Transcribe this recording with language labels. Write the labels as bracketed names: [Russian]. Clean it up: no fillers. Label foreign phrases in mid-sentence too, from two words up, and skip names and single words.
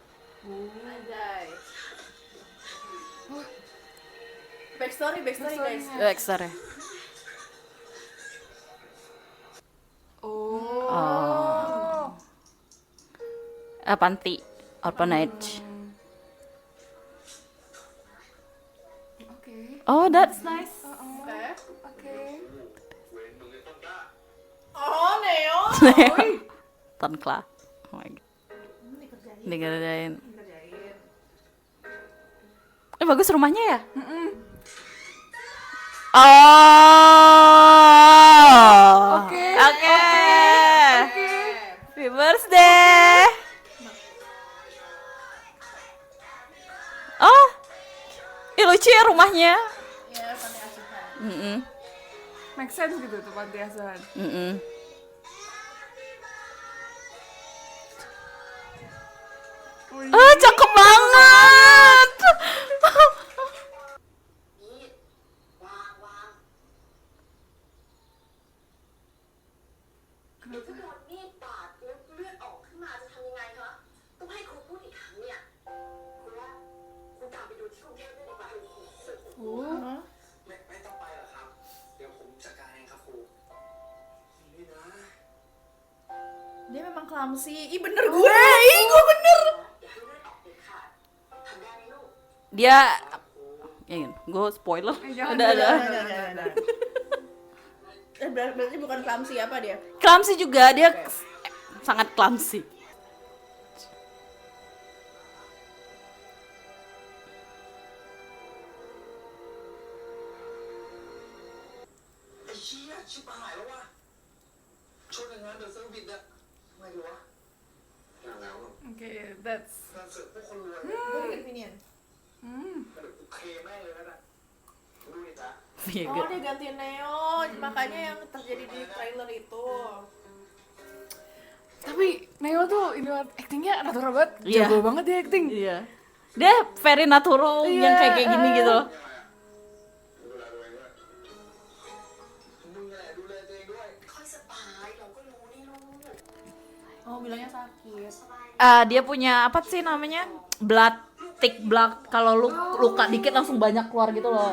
[English] Backstory guys. Backstory. Oh. [Indonesian] Panti orphanage. Oke. [English] Oh, that's nice. [Indonesian] Oke. Oh, Neo. [English] Tonkla. Oh my god. [Indonesian] Dikerjain. Bagus rumahnya ya? Oh. Oke. [English] Oke. Happy birthday. Oh. [Indonesian] Ih, lucu ya rumahnya. Ya, panti asuhan. Mm-mm. [English] Make sense [Indonesian] gitu tuh panti asuhan. Mm-mm. Ah, cakep banget. [Thai] ถ้าโดนมีดบาดแล้วเลือดออกขึ้นมาจะทำยังไงคะต้องให้ครูพูดอีกครั้งเนี่ยคุณว่าคุณตามไปดูที่กรุงเทพได้ดีกว่า ไม่ต้องไปหรอกครับ เดี๋ยวผมจัดการเองครับครูนี่นะ [Indonesian] Dia memang clumsy. Ih, bener gue. Ih, gue bener. [Thai] อย่าให้เลือดออกเด็ดขาดทำได้ไหมลูก [Indonesian] Dia ya, gue spoiler. Jangan, Udah ada. Jangan. Berarti bukan clumsy apa dia? Clumsy juga, dia sangat clumsy. [Thai] ไอ้เชี่ยชิบหายแล้ววะชนอย่างนั้นเดี๋ยวเซอร์วิสอะทำไมดีวะนั่นแล้ว [English] Oke, that's. [Thai] งานเสิร์ฟพวกคนรวย [Indonesian] Gue convenient. [Thai] เดี๋ยวกูเคแม่งเลยนะดูดิจ๊ะ [Indonesian] Iya, Oh, [English] good. [Indonesian] dia gantiin Neo. Makanya yang terjadi di trailer itu. Tapi Neo tuh ini actingnya natural banget. Iya. Jago banget dia acting. Iya. Dia [English] very natural [Indonesian] Iya, yang kayak gini gitu. [Thai] ดูแลตัวเองด้วยมึงแหละดูแลตัวเองด้วย ค่อยสบายเราก็รู้นี่ลูก [Indonesian] Oh, bilangnya sakit. [Thai] สบาย [Indonesian] Dia punya apa sih namanya? [English] Blood thick blood. [Indonesian] Kalau lu luka dikit langsung banyak keluar gitu loh.